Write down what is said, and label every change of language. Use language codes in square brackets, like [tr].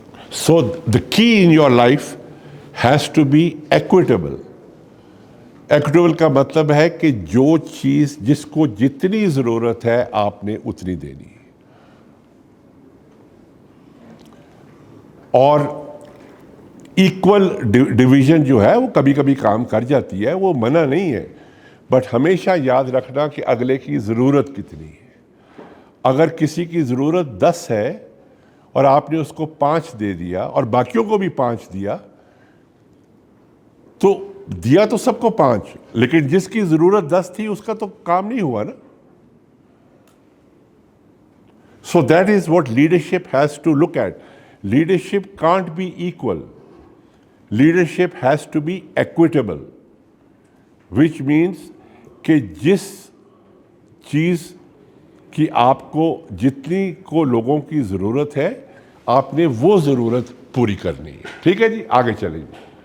[en] So the key in your life has to be equitable. [ur] Equitable کا مطلب ہے کہ جو چیز جس کو جتنی ضرورت ہے آپ نے اتنی دینی ہے. اور ایکول ڈویژن جو ہے وہ کبھی کبھی کام کر جاتی ہے, وہ منع نہیں ہے, بٹ ہمیشہ یاد رکھنا کہ اگلے کی ضرورت کتنی ہے. اگر کسی کی ضرورت 10 ہے اور آپ نے اس کو 5 دے دیا اور باقیوں کو بھی 5 دیا, تو دیا تو سب کو 5, لیکن جس کی ضرورت 10 تھی اس کا تو کام نہیں ہوا نا. [en] So that is what leadership has to look at. Leadership can't be equal. Leadership has to be equitable, which means [ur] کہ جس چیز کی آپ کو جتنی کو لوگوں کی ضرورت ہے آپ نے وہ ضرورت پوری کرنی ہے. ٹھیک ہے جی, آگے چلیں گے.